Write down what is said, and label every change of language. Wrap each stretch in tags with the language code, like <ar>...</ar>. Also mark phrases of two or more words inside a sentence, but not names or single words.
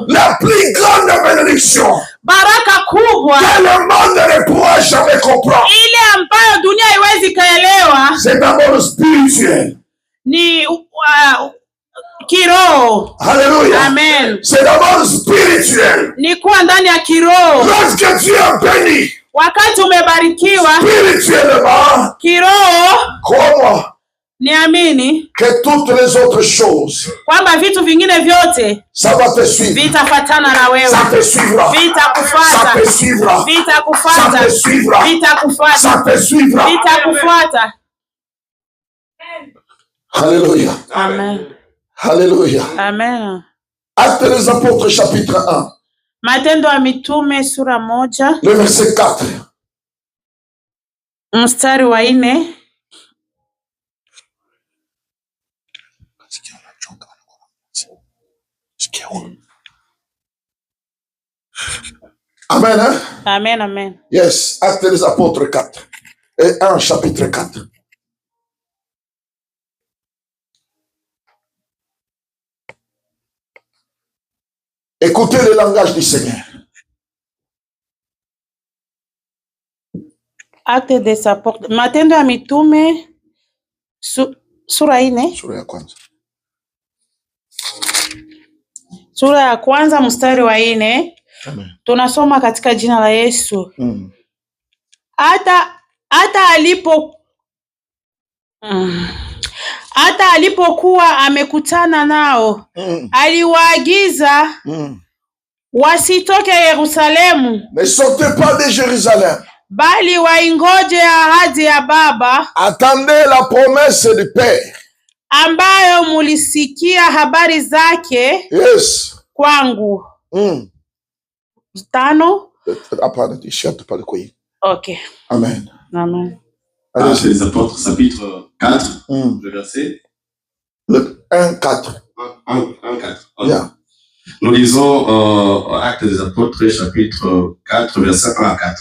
<fr>La plus grande bénédiction.</fr> <sw>Baraka kubwa.</sw> <fr>Que le monde ne pourra jamais comprendre.</fr> <sw>Ile ambayo dunia haiwezi kaelewa.</sw> <fr>C'est d'abord spirituel.</fr> <sw>Ni kiroho.</sw> <fr>Alléluia. Amen. C'est d'abord spirituel.</fr> <sw>Ni kuwa ndani ya kiroho.</sw> <fr>Lorsque tu es béni.</fr> <sw>Wakati umebarikiwa.</sw> <fr>Spirituellement.</fr> <sw>Kiroho.</sw> <fr>Comment?</fr> <sw>Niamini.</sw> <fr>Que toutes les autres choses.</fr> <sw>Kwamba vitu vingine vyote.</sw> <fr>Ça va te suivre.</fr> <sw>Vitafatana na wewe.</sw> <fr>Ça te suivra.</fr> <sw>Vitakufuata.</sw> <fr>Ça te suivra.</fr> <sw>Vitakufuata.</sw> <fr>Ça te suivra.</fr> <sw>Vitakufuata.</sw> <fr>Ça te suivra.</fr> <sw>Vitakufuata.</sw> <fr>Alléluia. Amen. Alléluia. Amen. Actes des Apôtres chapitre 1.</fr> <sw>Matendo ya Mitume sura 1.</sw> <fr>Le verset 4.</fr> <sw>Mstari wa 4.</sw> <fr>Amen. Hein? Amen, amen. Yes, Actes des Apôtres 4. Et 1 chapitre 4. Écoutez le langage du Seigneur. Actes des Apôtres.</fr> <sw>Matendo ya Mitume sura 4. Sura ya kwanza. Sura ya kwanza mstari wa 4. Amen. Tunasoma katika jina la Yesu. Hata alipokuwa amekutana nao, aliwaagiza wasitoke Yerusalemu.</sw> <fr>Ne sortez pas de Jérusalem.</fr> <sw>Bali waingoje ahadi ya Baba.</sw> <fr>Attendez la promesse du Père.</fr> <sw>Ambayo mulisikia habari zake. Yes. Kwangu. 5. Hapana,</sw> <fr>t-shirt pas le quoi. Okay. Amen. Amen. Actes des Apôtres, chapitre 4, le verset 1-4. 1-4. Yeah. Nous lisons Actes des Apôtres, chapitre 4, verset 1 à 4.</fr>